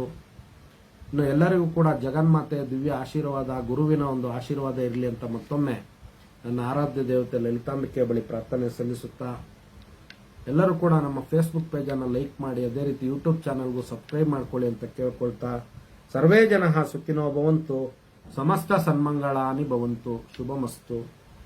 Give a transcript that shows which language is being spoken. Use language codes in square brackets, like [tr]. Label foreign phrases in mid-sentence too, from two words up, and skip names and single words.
[kn] ಇನ್ನು ಎಲ್ಲರಿಗೂ ಕೂಡ ಜಗನ್ಮಾತೆಯ ದಿವ್ಯ ಆಶೀರ್ವಾದ, ಗುರುವಿನ ಒಂದು ಆಶೀರ್ವಾದ ಇರಲಿ ಅಂತ ಮತ್ತೊಮ್ಮೆ ನನ್ನ ಆರಾಧ್ಯ ದೇವತೆ ಲಲಿತಾಂಬಿಕೆ ಬಳಿ ಪ್ರಾರ್ಥನೆ ಸಲ್ಲಿಸುತ್ತಾ, ಎಲ್ಲರೂ ಕೂಡ ನಮ್ಮ ಫೇಸ್ಬುಕ್ ಪೇಜನ್ನು ಲೈಕ್ ಮಾಡಿ, ಅದೇ ರೀತಿ ಯೂಟ್ಯೂಬ್ ಚಾನಲ್ಗೂ ಸಬ್ಸ್ಕ್ರೈಬ್ ಮಾಡ್ಕೊಳ್ಳಿ ಅಂತ ಕೇಳ್ಕೊಳ್ತಾ, [sa] ಸರ್ವೇ ಜನಃ ಸುಖಿನೋ ಭವಂತು, ಸಮಸ್ತ ಸನ್ಮಂಗಳಾನಿ ಭವಂತು, ಶುಭಮಸ್ತು.